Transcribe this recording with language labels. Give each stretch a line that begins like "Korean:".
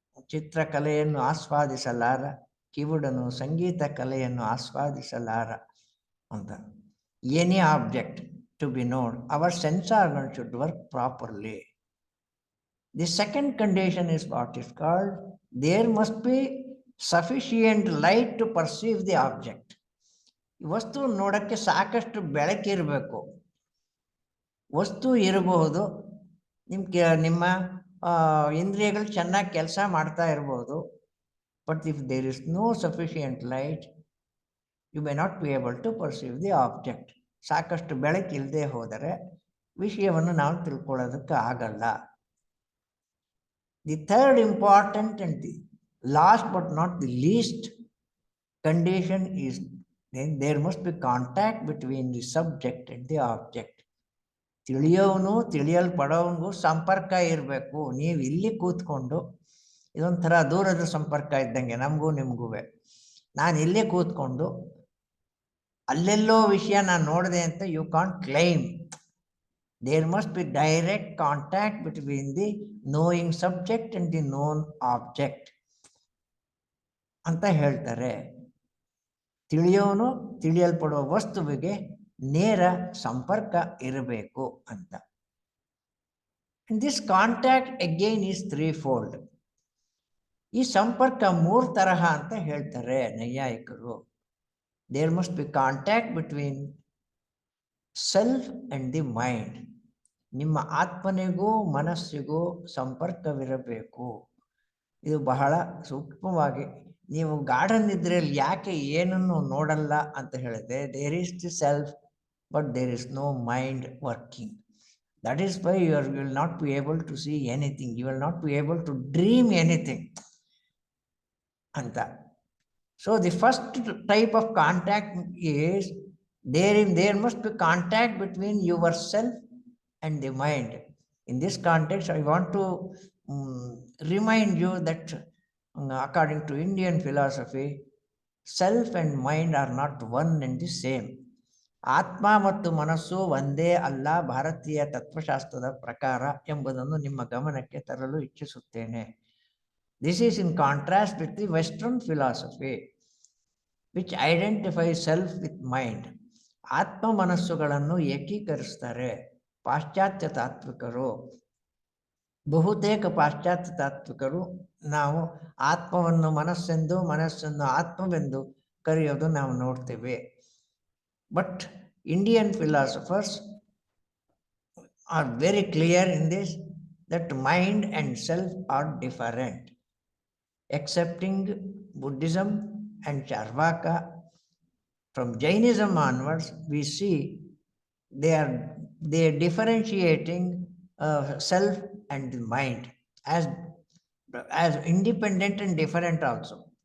Kannada: ಚಿತ್ರಕಲೆಯನ್ನು ಆಸ್ವಾದಿಸಲಾರ, ಕಿವುಡನು ಸಂಗೀತ ಕಲೆಯನ್ನು ಆಸ್ವಾದಿಸಲಾರ ಅಂತ.
English: Any object to be ನೋಡ್, our sense organ should work properly. The second condition is what is called, there must be sufficient light to perceive the object.
Kannada: ವಸ್ತು ನೋಡಕ್ಕೆ ಸಾಕಷ್ಟು ಬೆಳಕಿರಬೇಕು. ವಸ್ತು ಇರಬಹುದು, ನಿಮ್ಮ ಇಂದ್ರಿಯಗಳು ಚೆನ್ನಾಗಿ ಕೆಲಸ ಮಾಡ್ತಾ ಇರಬಹುದು,
English: But if there is no sufficient light you may not be able to perceive the object.
Kannada: ಸಾಕಷ್ಟು ಬೆಳಕಿಲ್ಲದೆ ಹೋದರೆ ವಿಷಯವನ್ನು ನಾವು ತಿಳ್ಕೊಳ್ಳೋದಕ್ಕೆ ಆಗಲ್ಲ.
English: The third important and the last but not the least condition is then there must be contact between the subject and the object.
Kannada: ತಿಳಿಯೋನು ತಿಳಿಯಲ್ಪಡೋವನಿಗೂ ಸಂಪರ್ಕ ಇರಬೇಕು. ನೀವು ಇಲ್ಲಿ ಕೂತ್ಕೊಂಡು, ಇದೊಂಥರ ದೂರದ ಸಂಪರ್ಕ ಇದ್ದಂಗೆ ನಮಗೂ ನಿಮಗೂ. ನಾನು ಇಲ್ಲೇ ಕೂತ್ಕೊಂಡು ಅಲ್ಲೆಲ್ಲೋ ವಿಷಯ ನಾನು ನೋಡಿದೆ ಅಂತ
English: You can't claim. There must be direct contact between the knowing subject and the known object
Kannada: ಅಂತ ಹೇಳ್ತಾರೆ. ತಿಳಿಯೋನು ತಿಳಿಯಲ್ಪಡುವ ವಸ್ತುವಿಗೆ ನೇರ ಸಂಪರ್ಕ ಇರಬೇಕು ಅಂತ.
English: And this contact again is threefold.
Kannada: ಈ ಸಂಪರ್ಕ 3 ತರಹ ಅಂತ ಹೇಳ್ತಾರೆ ನೈಯಾಯಿಕರು.
English: There must be contact between self and the mind.
Kannada: ನಿಮ್ಮ ಆತ್ಮನಿಗೂ ಮನಸ್ಸಿಗೂ ಸಂಪರ್ಕವಿರಬೇಕು. ಇದು ಬಹಳ ಸೂಕ್ಷ್ಮವಾಗಿ, ನೀವು ಗಾರ್ಡನ್ ಇದ್ರಲ್ಲಿ ಯಾಕೆ ಏನನ್ನು ನೋಡಲ್ಲ ಅಂತ ಹೇಳಿದ್ರೆ,
English: There is the self but there is no mind working. That is why you will not be able to see anything, you will not be able to dream anything ಅಂತ. So the first type of contact is there must be contact between yourself and the mind. In this context, I want to remind you that according to Indian philosophy, self and mind are not one and the same.
Kannada: ಆತ್ಮ ಮತ್ತು ಮನಸ್ಸು ಒಂದೇ ಅಲ್ಲ ಭಾರತೀಯ ತತ್ವಶಾಸ್ತ್ರದ ಪ್ರಕಾರ ಎಂಬುದನ್ನು ನಿಮ್ಮ ಗಮನಕ್ಕೆ ತರಲು ಇಚ್ಛಿಸುತ್ತೇನೆ.
English: This is in contrast with the Western philosophy, which identifies self with mind.
Kannada: ಆತ್ಮ ಮನಸ್ಸುಗಳನ್ನು ಏಕೀಕರಿಸ್ತಾರೆ ಪಾಶ್ಚಾತ್ಯ ತಾತ್ವಿಕರು. ಬಹುತೇಕ ಪಾಶ್ಚಾತ್ಯ ತಾತ್ವಿಕರು ನಾವು ಆತ್ಮವನ್ನು ಮನಸ್ಸೆಂದು ಮನಸ್ಸನ್ನು ಆತ್ಮವೆಂದು ಕರೆಯೋದು ನಾವು ನೋಡ್ತೇವೆ.
English: But Indian philosophers are very clear in this that mind and self are different. Excepting Buddhism and Charvaka, from Jainism onwards, we see they are differentiating self and the mind as independent and different also.